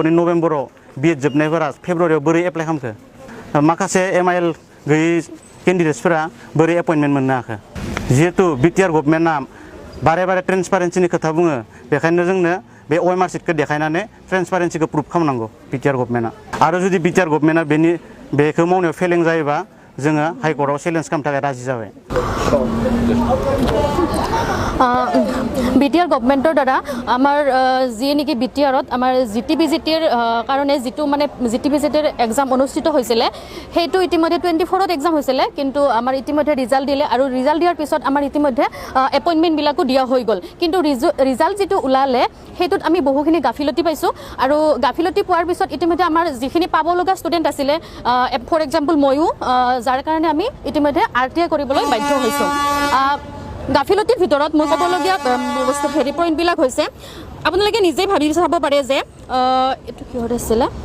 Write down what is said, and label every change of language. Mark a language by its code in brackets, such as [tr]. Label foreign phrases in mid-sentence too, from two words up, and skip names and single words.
[brx] नि नभेम्बराव बिएड जोबनायफोरा फेब्रुवारियाव बोरै एप्लाइ खालामखो माखासे MIL गैयै केन्डिडेट्सफोरा बोरै एपइन्टमेन्ट मोननो हाखो जिहेतु बिटिआर गभर्नमेन्टआ बारे बारे ट्रेन्सपारेन्सिनि खोथा बुङो बेखायनो जोंनो बे OMR सिटखौ देखायनानै ट्रेन्सपारेन्सिखौ प्रुभ खालामनांगौ बिटिआर गभर्नमेन्टआ आरो जुदि बिटिआर गभर्नमेन्टआ बेखौ मावनायाव फेलें जायोबा जोङो हाइकर्टआव चेलेन्ज खालामनो थाखाय राजि जाबाय [as] বিটিআৰ গভৰ্ণমেণ্টৰ দ্বাৰা আমাৰ যি নেকি বিটিআৰত আমাৰ জিটিবিজিটিৰ কাৰণে যিটো মানে জিটিবিজিটিৰ এক্সাম অনুষ্ঠিত হৈছিলে সেইটো ইতিমধ্যে 24ত এক্সাম হৈছিলে কিন্তু আমাৰ ইতিমধ্যে ৰিজাল্ট দিলে আৰু ৰিজাল্ট দিয়াৰ পিছত আমাৰ ইতিমধ্যে এপইণ্টমেণ্টবিলাকো দিয়া হৈ গ'ল কিন্তু ৰিজাল্ট যিটো ওলালে সেইটোত আমি বহুখিনি গাফিলতি পাইছোঁ আৰু গাফিলতি পোৱাৰ পিছত ইতিমধ্যে আমাৰ যিখিনি পাব লগা ষ্টুডেণ্ট আছিলে [en] for example [as] ময়ো যাৰ কাৰণে আমি ইতিমধ্যে RTI কৰিবলৈ বাধ্য হৈছোঁ গাফিলতিৰ ভিতৰত মই ক'বলগীয়া পইণ্টবিলাক হৈছে আপোনালোকে নিজেই ভাবি চাব পাৰে যে এইটো কিহত আছিলে